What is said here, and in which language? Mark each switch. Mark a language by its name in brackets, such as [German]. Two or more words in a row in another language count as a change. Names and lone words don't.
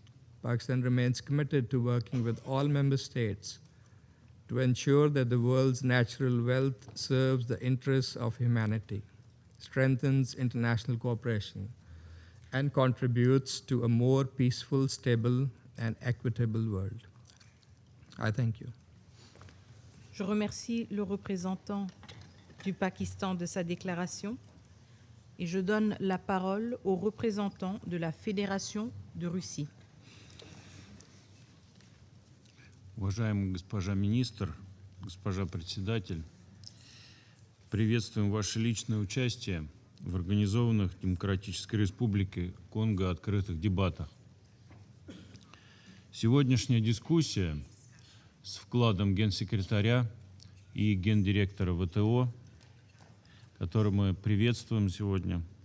[English] Pakistan remains committed to working with all member states to ensure that the world's natural wealth serves the interests of humanity, strengthens international cooperation, and contributes to a more peaceful, stable, and equitable world. I thank you. [French] Je remercie le représentant du Pakistan de sa déclaration et je donne la parole au représentant de la Fédération de Russie. [Russian] Уважаемая госпожа министр, госпожа председатель, приветствуем ваше личное участие в организованных в Демократической Республике Конго открытых дебатах. Сегодняшняя дискуссия с вкладом генсекретаря и гендиректора ВТО, который мы приветствуем сегодня,